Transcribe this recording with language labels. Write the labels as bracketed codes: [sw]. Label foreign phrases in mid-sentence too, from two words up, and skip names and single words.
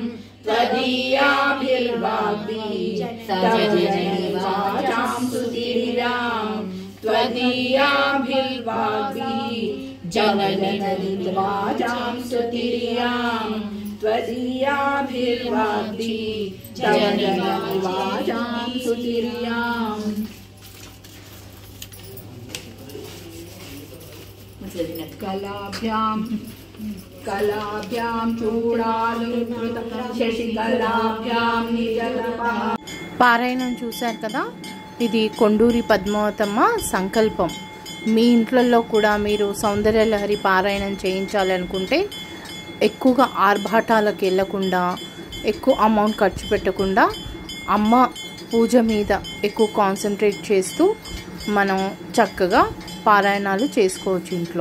[sa] त्वदीयाभिर्वाग्भिः वाचां सुतिरिरां त्वदीयाभिर्वाग्भिः जननिवाचां सुतिरियां त्वदीयाभिर्वाग्भिः जननिवाचां सुतिरियाम्। कलाभ्यां चूडालुकृतं शशिकलाभ्यां निजतपः। [te] పారాయణం చూశారు కదా, ఇది కొండూరి పద్మావతమ్మ సంకల్పం. మీ ఇంట్లలో కూడా మీరు సౌందర్యలహరి పారాయణం చేయించాలనుకుంటే ఎక్కువగా ఆర్భాటాలకు వెళ్ళకుండా, ఎక్కువ అమౌంట్ ఖర్చు పెట్టకుండా అమ్మ పూజ మీద ఎక్కువ కాన్సన్ట్రేట్ చేస్తూ మనం చక్కగా పారాయణాలు చేసుకోవచ్చు ఇంట్లో.